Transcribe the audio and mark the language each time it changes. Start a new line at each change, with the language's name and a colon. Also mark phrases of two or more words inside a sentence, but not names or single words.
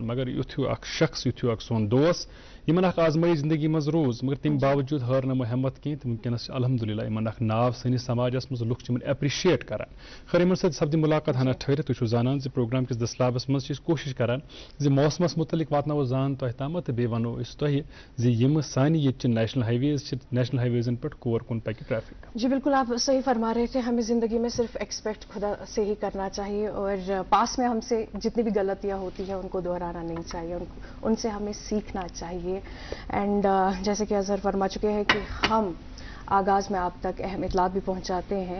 Kashmiri: مگر یُتھ ہیوٗ اکھ شخص، یُتھ ہیوٗ اکھ سون دوس یمن اکھ آزمٲیی زندگی منٛز روٗز، مگر تمہِ باوجوٗد ہٲر نہٕ یِمو ہمت کینٛہہ تہٕ وٕنکیٚنس چھِ الحمدللہ یمن اکھ ناو سٲنِس سماجس منٛز، لُکھ چھِ یمن ایپرِشیٹ کران۔ خٲر یمن سۭتۍ سپدِ ملاقات ہنا ٹھٔہرِتھ، تُہۍ چھِو زانان زِ پروگرام کِس دستیابس منٛز چھِ أسۍ کوٗشش کران زِ موسمس متعلق واتناوو زان تۄہہِ تامتھ تہٕ بیٚیہِ ونو أسۍ تۄہہِ زِ یِم سانہِ ییٚتہِ چہِ
English: National Highways
Kashmiri: چھِ،
English: National Highways
Kashmiri: پٮ۪ٹھ کور کُن پکہِ ٹریفک۔
Urdu: جی بالکل آپ صحیح فرما رہے تھے، ہمیں زندگی میں صرف ایکسپیکٹ خدا سے ہی کرنا چاہیے اور پاس میں ہم سے جتنی بھی غلطیاں ہوتی ہیں ان کو دہرانا نہیں چاہیے، ان سے ہمیں سیکھنا چاہیے۔ اینڈ جیسے کہ اظہر فرما چکے ہیں کہ ہم آغاز میں آپ تک اہم اطلاعات بھی پہنچاتے ہیں۔